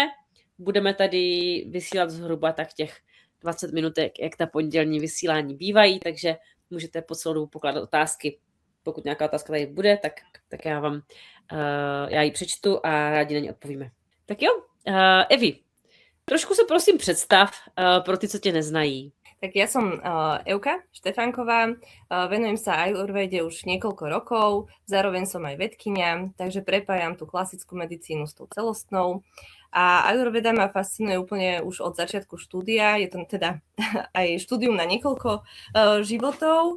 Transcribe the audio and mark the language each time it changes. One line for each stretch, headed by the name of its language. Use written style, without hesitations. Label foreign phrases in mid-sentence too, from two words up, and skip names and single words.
Czech: Budeme tady vysílat zhruba tak těch 20 minutek, jak ta pondělní vysílání bývají, takže můžete po celou dobu pokládat otázky. Pokud nějaká otázka tady bude, tak já ji přečtu a rádi na ně odpovíme. Tak jo, Evi, trošku se prosím představ pro ty, co tě neznají.
Slovak: Tak ja som Evka Štefánková, venujem sa Ayurvede už niekoľko rokov, zároveň som aj vedkyňa, takže prepájam tú klasickú medicínu s tou celostnou. A Ayurveda ma fascinuje úplne už od začiatku štúdia, je to teda aj štúdium na niekoľko životov.